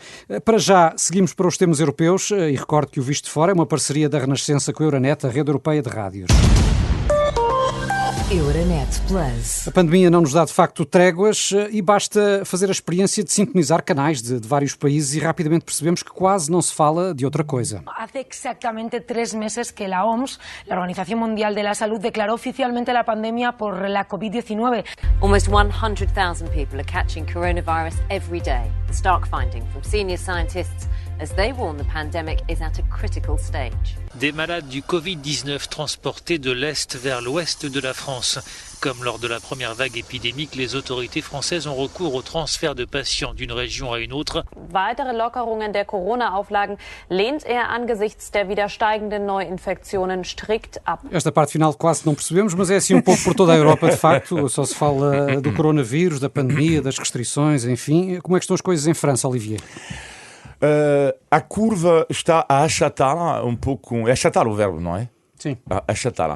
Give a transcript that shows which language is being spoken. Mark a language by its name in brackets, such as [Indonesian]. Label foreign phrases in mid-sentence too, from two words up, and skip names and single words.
[Portuguese] Para já, seguimos para os temas europeus e recordo que o Visto de Fora é uma parceria da Renascença com a Euronet, a rede europeia de rádios. Euronet Plus. A pandemia não nos dá de facto tréguas e basta fazer a experiência de sintonizar canais de vários países e rapidamente percebemos que quase não se fala de outra coisa. [Spanish] Hace exactamente 3 meses que la OMS, la Organización Mundial de la Salud, declaró oficialmente la pandemia por la COVID-19. [English] Almost 100,000 people are catching coronavirus every day. The stark finding from senior scientists as they warn the pandemic is at a critical stage. [French] Des malades du Covid-19 transportés de l'Est vers l'Ouest de la France. Comme lors de la première vague épidémique, les autorités françaises ont recours au transfert de patients d'une région à une autre. [German] Weitere Lockerungen der Corona-Auflagen lehnt er angesichts der wieder steigenden Neuinfektionen strikt ab. [Portuguese] Esta parte final quase não percebemos, mas é assim um pouco por toda a Europa, de facto. Só se fala do coronavírus, da pandemia, das restrições, enfim. Como é que estão as coisas em França, Olivier? A curva está a achatar um pouco. É achatar o verbo, não é? Sim. Achatar.